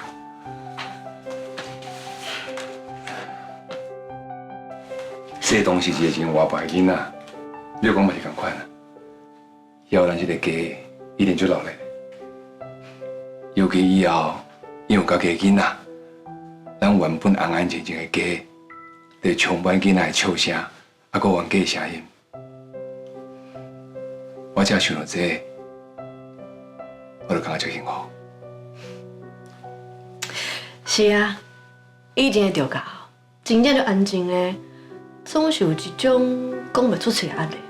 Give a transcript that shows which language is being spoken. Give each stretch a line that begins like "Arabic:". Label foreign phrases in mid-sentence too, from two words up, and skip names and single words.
Min Nan Chinese: 世东是一个真活泼的囡仔，瑞光嘛是同款啊。以后咱这个家一定就落力，尤其以后因有家己的囡仔，咱原本安安静静的家，就充满囡仔的笑声，还佫冤家的声音。我只想到这个，我就感觉足幸福。是啊，以前的调教，真正就安静的，总是有一种讲袂出嘴的压力。